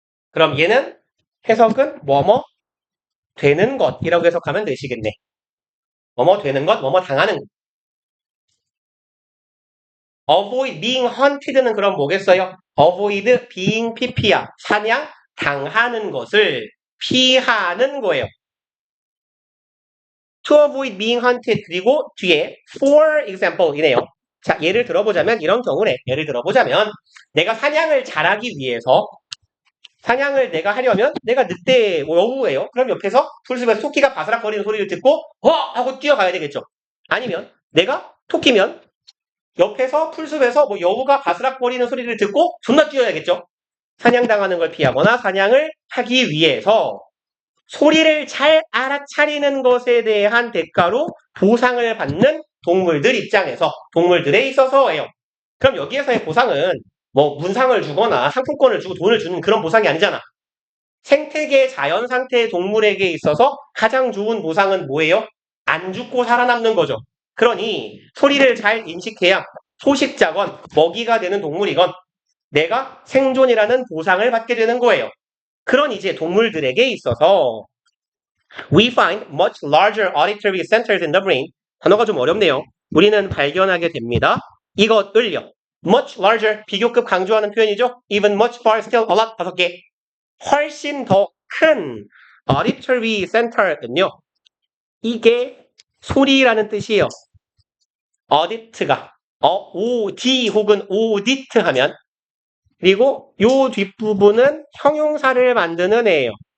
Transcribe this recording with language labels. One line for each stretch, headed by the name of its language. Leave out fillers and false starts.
Korean: 그럼 얘는 해석은 뭐뭐 되는 것이라고 해석하면 되시겠네. 뭐뭐 되는 것, 뭐뭐 당하는 것.
English: avoid being hunted는
Korean: 그럼 뭐겠어요?
English: avoid being pp야.
Korean: 사냥 당하는 것을 피하는 거예요.
English: to avoid being hunted
Korean: 그리고 뒤에
English: for example 이네요.
Korean: 자, 예를 들어보자면 이런 경우네. 예를 들어보자면 내가 사냥을 잘하기 위해서 사냥을 내가 하려면 내가 늑대 여우예요. 그럼 옆에서 풀숲에서 토끼가 바스락거리는 소리를 듣고 하고 뛰어가야 되겠죠. 아니면 내가 토끼면 옆에서 풀숲에서 뭐 여우가 바스락거리는 소리를 듣고 존나 뛰어야겠죠. 사냥당하는 걸 피하거나 사냥을 하기 위해서 소리를 잘 알아차리는 것에 대한 대가로 보상을 받는 동물들 입장에서 동물들에 있어서예요. 그럼 여기에서의 보상은 뭐 문상을 주거나 상품권을 주고 돈을 주는 그런 보상이 아니잖아. 생태계 자연 상태의 동물에게 있어서 가장 좋은 보상은 뭐예요? 안 죽고 살아남는 거죠. 그러니 소리를 잘 인식해야 소식자건 먹이가 되는 동물이건 내가 생존이라는 보상을 받게 되는 거예요. 그런 이제 동물들에게 있어서
English: we find much larger auditory centers in the brain.
Korean: 단어가 좀 어렵네요. 우리는 발견하게 됩니다. 이것을요.
English: much larger,
Korean: 비교급 강조하는 표현이죠.
English: even much far, still a lot, 5개.
Korean: 훨씬 더 큰 auditory center는요. 이게 소리라는 뜻이에요. audit가 od 혹은 audit 하면 그리고 요 뒷부분은 형용사를 만드는 애예요.